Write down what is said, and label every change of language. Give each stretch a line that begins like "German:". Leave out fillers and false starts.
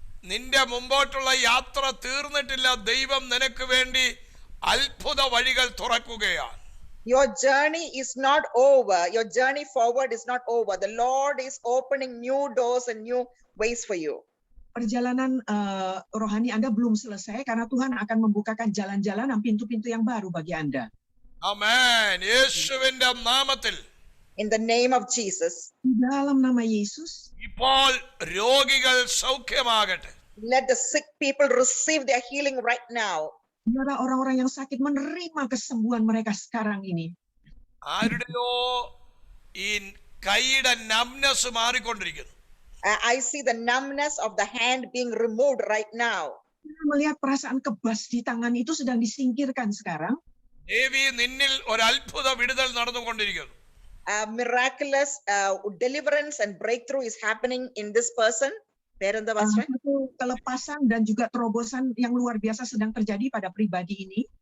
Malayalam: നിന്റെ മുമ്പോട്ടുള്ള യാത്ര തീർന്നിട്ടില്ല. ദൈവം നിനക്ക് വേണ്ടി അത്ഭുത വഴികൾ തുറക്കുകയാണ്.
English: Your journey is not over. Your journey forward is not over. The Lord is opening new doors and new ways for you.
Indonesian: Perjalanan rohani Anda belum selesai karena Tuhan akan membukakan jalan-jalan dan pintu-pintu yang baru bagi Anda.
Malayalam: ആമേൻ. യേശുവിന്റെ നാമത്തിൽ,
English: In the name of Jesus.
Indonesian: Di dalam nama Yesus.
Malayalam: ഇപ്പോൾ രോഗികൾ സൗഖ്യമാകട്ടെ.
English: Let the sick people receive their healing right now.
Indonesian: Biarlah orang-orang yang sakit menerima kesembuhan mereka sekarang ini.
Malayalam: ആരുടെയോ ഈ കൈയുടെ numbness മാറിക്കൊണ്ടിരിക്കുന്നു.
English: I see the numbness of the hand being removed right now.
Indonesian: Kita melihat perasaan kebas di tangan itu sedang disingkirkan sekarang.
Malayalam: ദേവി, നിന്നിൽ ഒരു അത്ഭുത വിടുതൽ നടന്നുകൊണ്ടിരിക്കുന്നു.
English: Miraculous deliverance and breakthrough is happening in this person.
Indonesian: Satu kelepasan dan juga terobosan yang luar biasa sedang terjadi pada pribadi ini.